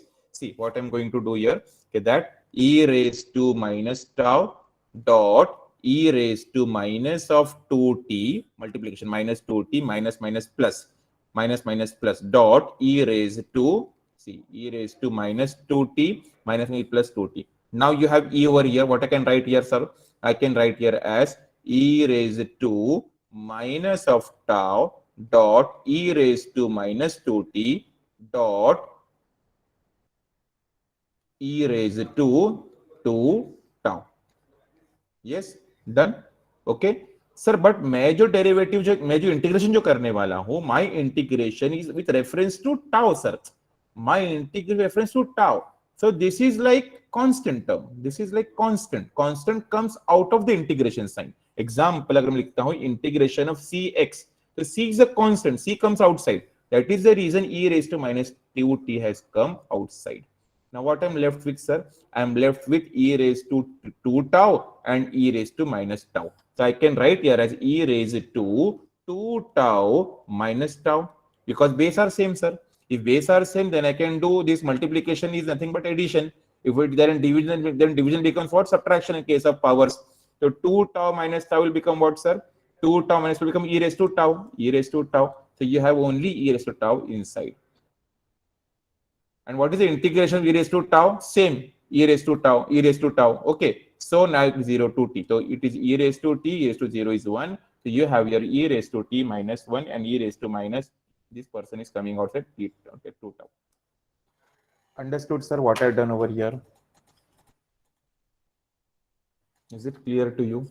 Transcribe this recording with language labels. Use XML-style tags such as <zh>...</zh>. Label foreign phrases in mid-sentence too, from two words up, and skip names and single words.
<en>See what I'm going to do here. Okay, that e raised to minus tau dot e raised to minus of 2t multiplication minus 2t minus minus plus dot e raised to e raised to minus 2t minus plus 2t. Now you have e over here. What I can write here, sir? I can write here as e raised to minus of tau dot e raised to minus 2t dot e raised to 2 tau. Yes, done. Okay, sir, but</en> <hi>मैं जो डेरिवेटिव मैं जो इंटीग्रेशन जो करने वाला हूं,</hi> <en>my integration is with reference to tau, sir. My integral reference to tau. So this is like constant term. This is like constant. Constant comes out of the integration sign. Example,</en> <hi>अगर मैं लिखता हूं</hi> <en>integration of cx, so c is a constant. C comes outside. That is the reason e raised to minus 2t has come outside. Now what I'm left with, sir? I'm left with e raised to 2 tau and e raised to minus tau. So I can write here as e raised to 2 tau minus tau because base are same, sir. If base are same, then I can do this multiplication is nothing but addition. If it then division becomes what? Subtraction in case of powers. So 2 tau minus tau will become what, sir? 2 tau minus will become e raised to tau. E raised to tau. So you have only e raised to tau inside. And what is the integration of e raised to tau? Same. E raised to tau. E raised to tau. Okay. So now it is 0 to t. So it is e raised to t. E raised to 0 is 1. So you have your e raised to t minus 1 and e raised to minus. This person is coming out at t, okay, 2 tau. Understood, sir, what I've done over here? Is it clear to you?</en>